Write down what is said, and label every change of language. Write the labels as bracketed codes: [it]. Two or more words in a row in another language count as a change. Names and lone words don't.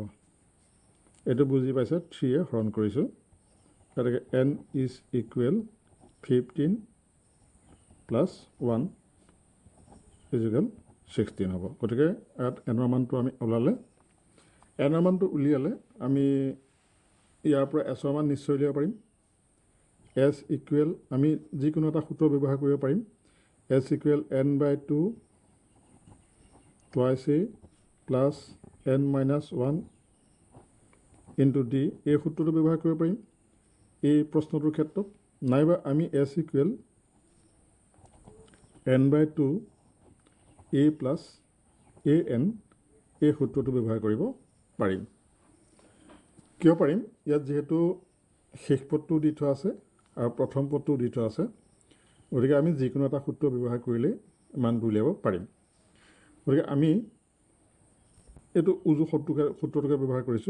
[as] এইটো বুজি পাইছা, 3 হৰণ কৰিছোঁ, গতিকে n = 15 + 1 = 16 হ'ব। গতিকে ইয়াত এনৰ মানটো আমি ওলালে। এনৰ মানটো উলিয়ালে আমি ইয়াৰ পৰা এছৰ মান নিশ্চয় উলিয়াব পাৰিম। S = আমি যিকোনো এটা সূত্ৰ ব্যৱহাৰ কৰিব পাৰিম। [en] S = n/2 twice a plus n-1 into d, [as] এই সূত্ৰটো ব্যৱহাৰ কৰিব পাৰিম এই প্ৰশ্নটোৰ ক্ষেত্ৰত। নাইবা আমি [en] S = n/2 a plus a n [as] এই সূত্ৰটো ব্যৱহাৰ কৰিব পাৰিম। কিয় পাৰিম? ইয়াত যিহেতু শেষ পদটো দি থোৱা আছে আৰু প্ৰথম পদটো দি থোৱা আছে, গতিকে আমি যিকোনো এটা সূত্ৰ ব্যৱহাৰ কৰিলেই মানটো উলিয়াব পাৰিম। গতিকে আমি এইটো উজু সূত্ৰটোকে ব্যৱহাৰ কৰিছোঁ।